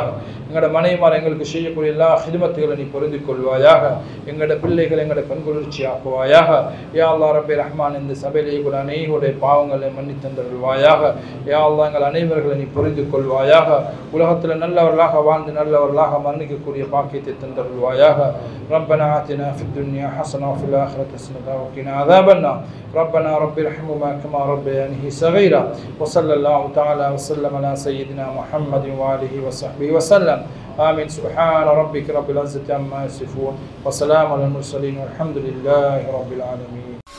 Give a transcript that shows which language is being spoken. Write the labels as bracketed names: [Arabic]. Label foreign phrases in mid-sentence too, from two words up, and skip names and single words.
[Tamil] எங்களோட மனைவிமார் எங்களுக்கு செய்யக்கூடிய எல்லா ஹிதமத்துகளை நீ பொருந்திக் கொள்வாயாக. எங்களோட பிள்ளைகளை எங்களோட கண்குளிர்ச்சி ஆக்குவாயாக. [Arabic] يا الله ربي رحمن [Tamil] இந்த சபையிலே கூட அனைவருடைய பாவங்களை மன்னித்தந்தருள்வாயாக. [Arabic] يا الله [Tamil] எங்கள் அனைவர்களை நீ புரிந்து கொள்வாயாக. உலகத்தில் நல்லவர்களாக வாழ்ந்து நல்லவர்களாக மன்னிக்கக்கூடிய பாக்கியத்தை தந்தருள்வாயாக. [Arabic] ربنا آتنا في الدنيا حسنة وفي الآخرة حسنة وقنا عذاب النار. ربنا رب ارحمهما كما ربياني صغيرا. وصلى الله تعالى وسلم على سيدنا محمد وآله وصحبه وسلم. آمين. سبحان ربك رب العزة عما يصفون وسلام على المرسلين والحمد لله رب العالمين.